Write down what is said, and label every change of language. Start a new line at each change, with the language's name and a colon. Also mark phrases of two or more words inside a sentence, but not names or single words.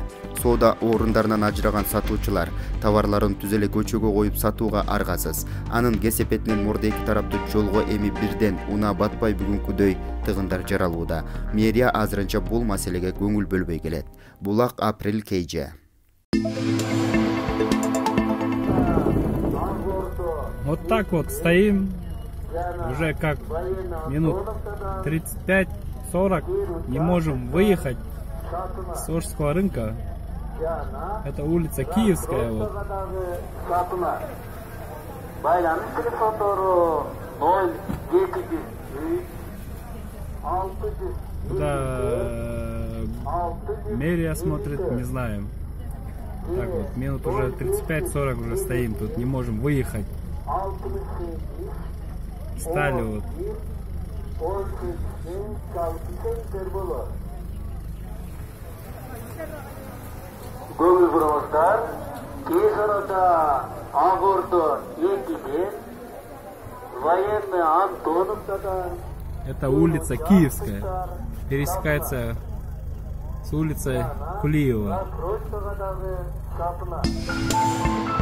Kyrgyz: Соода орундарынан ажыраган сатуучулар товарларын түз эле көчөгө коюп сатууга аргасыз. Анын кесепетинен мурда эки тараптуу жолго эми бирден унаа батпай бүгүнкүдөй тыгындар жаралууда. Мэрия азырынча бул маселеге көңүл бөлбөй келет. Булак Апрель KG.
Russian: Вот так вот стоим, уже как минут 35-40, не можем выехать с Ошского рынка. Это улица Киевская. Вот. Куда мэрия смотрит, не знаем. Так вот, минут уже 35-40 уже стоим, тут не можем выехать. Стали вот.
Kyrgyz: Көңүл буруңуздар, тез арада Агордо экиден военный Антоновкадан.
Russian: Это улица Киевская, пересекается с улицей Кулиева.